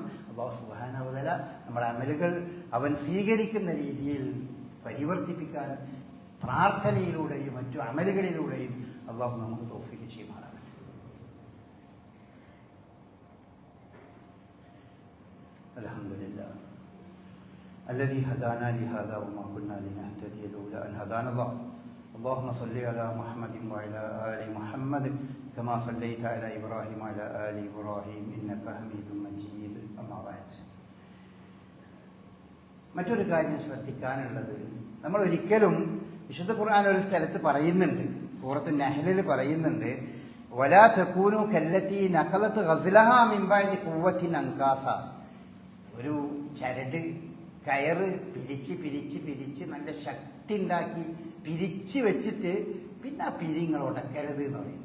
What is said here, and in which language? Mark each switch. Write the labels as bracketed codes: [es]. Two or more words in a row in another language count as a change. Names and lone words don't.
[ml] അല്ലാഹു [ar] سبحانه وتعالى [ml] നമ്മുടെ അമലുകൾ അവൻ സ്വീകരിക്കുന്ന രീതിയിൽ പരിവർത്തിപ്പിക്കാൻ പ്രാർത്ഥനയിലൂടെയും മറ്റു അമലുകളിലൂടെയും അല്ലാഹു നമുക്ക് തൗഫീഖ് ചെയ്യുമാറാകട്ടെ. [ar] അൽഹംദുലില്ലാഹ് الذي هدانا لهذا وما كنا لنهتدي لولا أن هدانا الله. اللهم صل على محمد وعلى آل محمد كما صليت على إبراهيم وعلى آل إبراهيم إنك حميد مجيد. أما بعد, [ml] മറ്റൊരു കാര്യം ശ്രദ്ധിക്കാനുള്ളത്, നമ്മൾ ഒരിക്കലും വിശുദ്ധ ഖുർആൻ ഒരു സ്ഥലത്ത് പറയുന്നുണ്ട്, സൂറത്ത് നഹ്ലിൽ പറയുന്നുണ്ട്, [ar] ولا تكونوا كالتي نقضت غزلها من بعد قوة أنكاثا. [ml] ഒരു ചരട് കയറ് പിരിച്ച് നല്ല ശക്തി ഉണ്ടാക്കി പിരിച്ച് വെച്ചിട്ട് പിന്നെ ആ പിരിങ്ങൾ ഉടക്കരുത് എന്ന് പറയും.